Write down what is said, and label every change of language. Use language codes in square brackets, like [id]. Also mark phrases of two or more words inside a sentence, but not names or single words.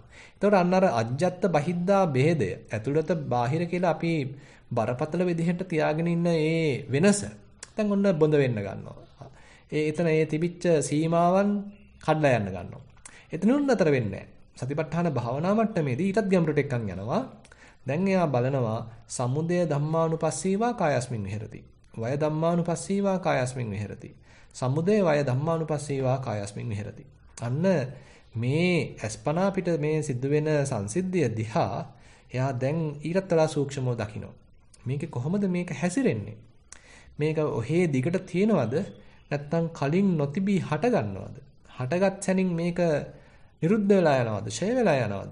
[si] එතකොට අන්න අර [pi] අජ්ජත් බහිද්දා [si] ભેදය ඇතුළත බාහිර කියලා අපි බරපතල විදිහට තියාගෙන ඉන්න ඒ වෙනස දැන් ඔන්න බොඳ වෙන්න ගන්නවා. එතන ඒ තිබිච්ච සීමාවන් කඩලා යන්න ගන්නවා. එතනුත් නතර වෙන්නේ නැහැ. සතිපට්ඨාන භාවනා මට්ටමේදී ඊටත් ගැඹුරට එක්කන් යනවා. දැන් එයා බලනවා [pi] සමුදය ධම්මානුපස්සීවා කායස්මින් විහෙරති. වය ධම්මානුපස්සීවා කායස්මින් විහෙරති. සමුදය වය ධම්මානුපස්සීවා කායස්මින් විහෙරති. [si] අන්න මේ අස්පනා පිට මේ සිද්ධ වෙන සංසිද්ධිය දිහා එයා දැන් ඊටත් වඩා සූක්ෂමව දකිනවා. මේකේ කොහොමද මේක හැසිරෙන්නේ? මේක ඔහේ දිගට තියෙනවද? නැත්තම් කලින් නොතිබී හට ගන්නවද? හටගත් සැනින් මේක නිරුද්ධ වෙලා යනවද? ෂය වෙලා යනවද?